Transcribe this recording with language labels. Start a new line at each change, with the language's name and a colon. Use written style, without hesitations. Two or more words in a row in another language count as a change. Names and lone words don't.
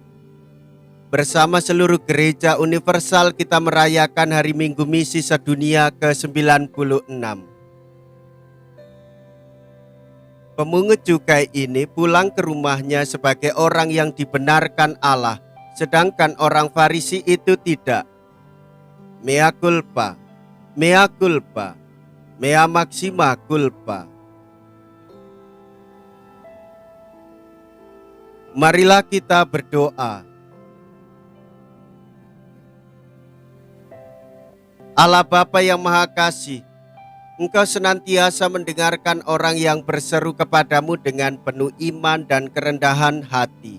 Indonesian: Bersama seluruh gereja universal kita merayakan Hari Minggu Misi Sedunia ke-96. Pemungut cukai ini pulang ke rumahnya sebagai orang yang dibenarkan Allah, sedangkan orang Farisi itu tidak.
Latin: Mea culpa, mea culpa, mea maxima culpa.
Indonesian: Marilah kita berdoa. Allah Bapa yang Maha Kasih, Engkau senantiasa mendengarkan orang yang berseru kepadamu dengan penuh iman dan kerendahan hati.